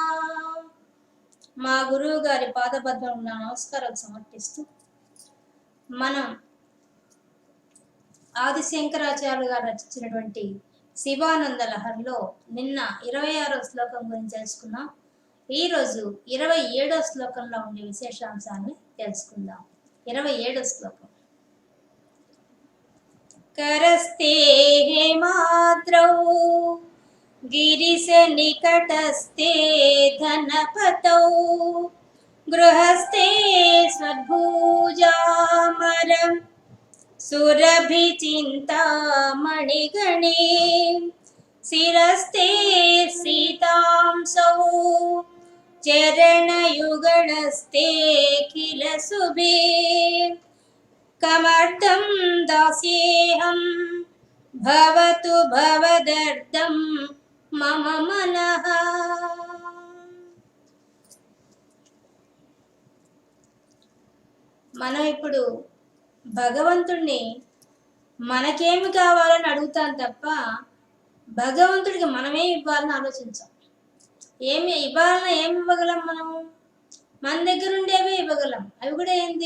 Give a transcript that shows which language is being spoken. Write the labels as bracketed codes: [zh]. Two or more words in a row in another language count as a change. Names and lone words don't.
[te] మా గురువు గారి పాదపద్మం నమస్కారాలు సమర్పిస్తూ మనం ఆదిశంకరాచార్యులు గారు రచించినటువంటి శివానంద లహరిలో నిన్న 26వ శ్లోకం గురించి తెలుసుకున్నాం. ఈరోజు 27వ శ్లోకంలో ఉండే విశేషాంశాన్ని తెలుసుకుందాం. 27వ శ్లోకం. [sa] करस्ते हेमाद्रौ गिरिश निकटस्ते धनपतौ गृहस्थे स्वद्भुजामरं सुरभिचिन्तामणिगणे शिरस्ते सीतांसौ चरणयुगणस्ते किल शुभे कमर्थं दास्येऽहं भवतु भवदर्थं मम मनः. [te] మనం ఇప్పుడు భగవంతుడిని మనకేమి కావాలని అడుగుతాం తప్ప భగవంతుడికి మనమే ఇవ్వాలని ఆలోచించాం. ఏమి ఇవ్వాలని ఏమి ఇవ్వగలం? మనము మన దగ్గర ఉండేవే ఇవ్వగలం. అవి కూడా ఏంది?